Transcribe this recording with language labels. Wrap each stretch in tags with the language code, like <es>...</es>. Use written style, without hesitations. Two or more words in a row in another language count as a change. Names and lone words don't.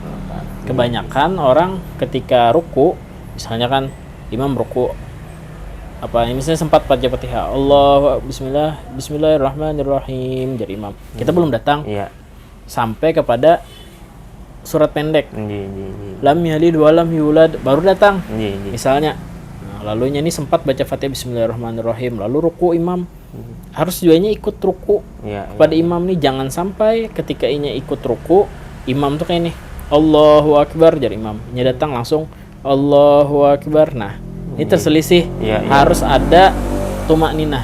<id>Kebanyakan orang ketika ruku, misalnya kan imam ruku misalnya sempat baca Fatihah, Bismillahirrahmanirrahim, jadi imam. Kita belum datang sampai kepada surat pendek,</id> <ar>لم يلد ولم يولد,</ar> <id>baru datang misalnya. Nah, lalunya ini sempat baca Fatihah Bismillahirrahmanirrahim,</id> <bjn>lalu ruku imam, harus juanya ikut ruku kepada imam nih. Jangan sampai ketika inya ikut ruku, imam tuh kayak ini</bjn> <ar>الله أكبر,</ar> <bjn>jadi imam nya datang langsung</bjn> <ar>الله أكبر.</ar> <id>Nah, ini terselisih. Harus ada tumakninah.</id>